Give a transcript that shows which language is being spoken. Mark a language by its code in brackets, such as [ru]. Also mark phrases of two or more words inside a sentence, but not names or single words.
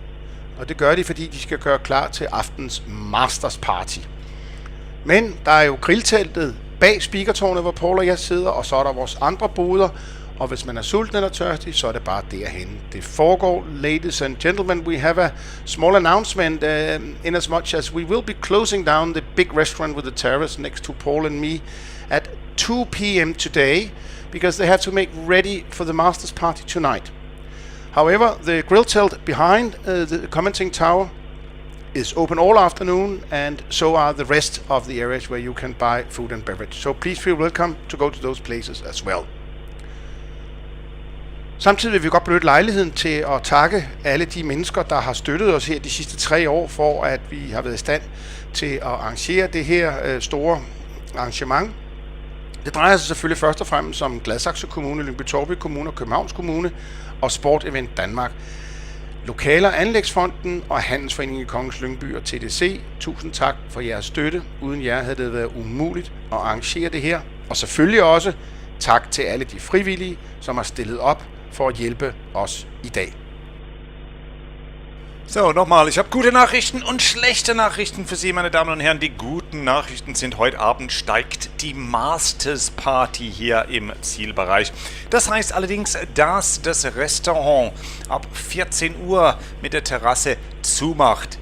[da] Og det gør de, fordi de skal gøre klar til aftens Masters Party. Men der er jo grillteltet bag speakertårnet, hvor Paul og jeg sidder, og så er der vores andre boder. Og hvis man er sulten eller tørstig, så er det bare derhen. Det foregår, [en] ladies and gentlemen. We have a small announcement in as much as we will be closing down the big restaurant with the terrace next to Paul and me at 2 p.m. today, because they have to make ready for the Masters Party tonight. However, the grill tent behind the commenting tower is open all afternoon, and so are the rest of the areas where you can buy food and beverage. So please feel welcome to go to those places as well. [da] Samtidig vil vi godt benytte lejligheden til at takke alle de mennesker, der har støttet os her de sidste 3 år, for at vi har været i stand til at arrangere det her store arrangement. Det drejer sig selvfølgelig først og fremmest om Gladsaxe Kommune, Lyngby-Taarbæk Kommune og Københavns Kommune og Sport Event Danmark. Lokaler Anlægsfonden og Handelsforeningen i Kongens Lyngby og TDC, tusind tak for jeres støtte. Uden jer havde det været umuligt at arrangere det her. Og selvfølgelig også tak til alle de frivillige, som har stillet op for at hjælpe os i dag. [de] So, nochmal, ich habe gute Nachrichten und schlechte Nachrichten für Sie, meine Damen und Herren. Die guten Nachrichten sind, heute Abend steigt die Masters Party hier im Zielbereich. Das heißt allerdings, dass das Restaurant ab 14 Uhr mit der Terrasse zumacht.